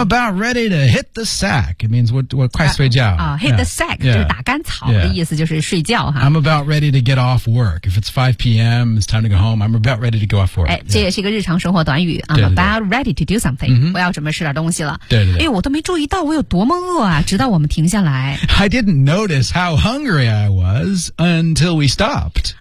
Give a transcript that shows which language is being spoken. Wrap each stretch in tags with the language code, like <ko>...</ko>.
<en>about ready to hit the sack It means</en> <zh>我快睡觉、 Hit the sack、就是打干草的意思就是睡觉、</zh> <en>I'm about ready to get off work If it's 5 p.m. It's time to go home I'm about ready to go off work、</en> <zh>这也是一个日常生活短语 I'm 对对对</zh> <en>about ready to do something、</en> <zh>我要准备吃点东西了对对对、我都没注意到我有多么饿啊直到我们停下来</zh> <en>I didn't notice how hungry I wasUntil we stopped.</en>